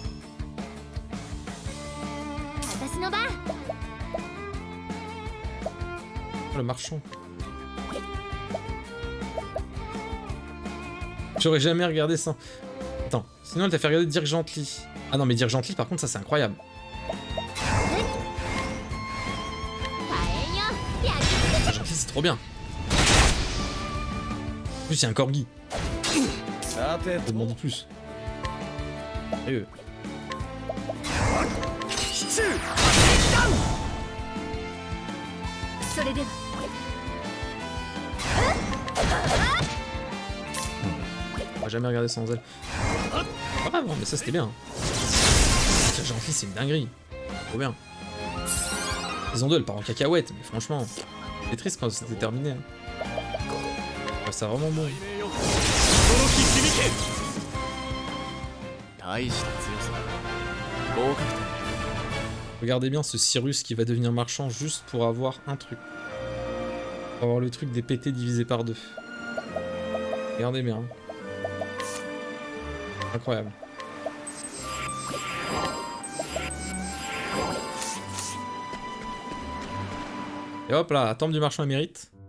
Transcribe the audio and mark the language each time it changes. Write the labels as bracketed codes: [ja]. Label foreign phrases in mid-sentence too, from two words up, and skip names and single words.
[ja] 私の番 [fr] Oh, le marchand. J'aurais jamais regardé ça. Attends, sinon elle t'a fait regarder Dirk Gently. Ah non, mais Dirk Gently, par contre, ça c'est incroyable. [ja] 大変よ焼き付け [fr] Dirk Gently, c'est trop bien. En plus, il y a un corgi. [ja] さて [fr] Je demande plus. Sérieux. [ja] シチューそれでは [fr] On va jamais regarder sans elle. Pas grave, mais ça c'était bien. Dirk Gently, c'est une dinguerie. Trop bien. Saison 2, elle part en cacahuète, mais franchement, c'est triste quand c'était terminé. Hein. Ouais, c'est vraiment bon. [ja] 驚き響け大した強さ合格点 [fr] Regardez bien ce Cyrus qui va devenir marchand juste pour avoir un truc. Pour avoir le truc des PT divisé par 2. Regardez bien. Hein. Incroyable. Et hop là, temple du marchand émérite.